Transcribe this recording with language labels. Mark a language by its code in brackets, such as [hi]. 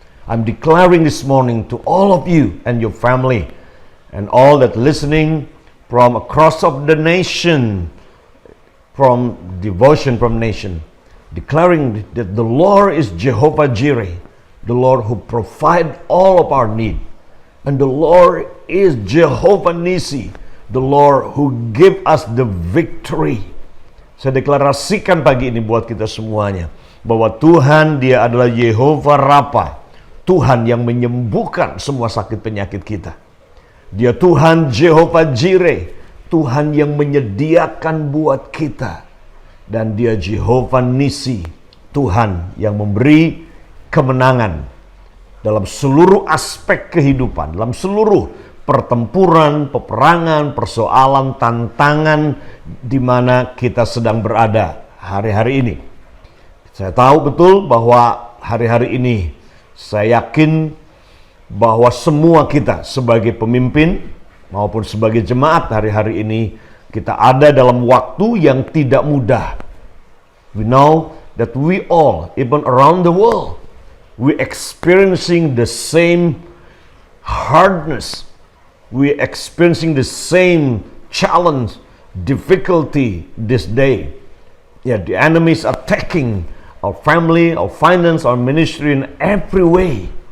[en] I'm declaring this morning to all of you and your family and all that listening from across of the nation, from devotion from nation, declaring that the Lord is Jehovah Jireh, the Lord who provide all of our need, and the Lord is Jehovah Nisi, the Lord who give us the victory. [id] Saya deklarasikan pagi ini buat kita semuanya bahwa Tuhan, Dia adalah Jehovah Rapha, Tuhan yang menyembuhkan semua sakit penyakit kita. Dia Tuhan Jehovah Jireh, Tuhan yang menyediakan buat kita. Dan Dia Jehovah Nisi, Tuhan yang memberi kemenangan dalam seluruh aspek kehidupan, dalam seluruh pertempuran, peperangan, persoalan, tantangan di mana kita sedang berada hari-hari ini. Saya tahu betul bahwa hari-hari ini saya yakin bahwa semua kita sebagai pemimpin maupun sebagai jemaat hari-hari ini kita ada dalam waktu yang tidak mudah. [en] We know that we all, even around the world, we experiencing the same hardness. We experiencing the same challenge, difficulty this day. Yeah, the enemy is attacking our family, our finance, our ministry in every way.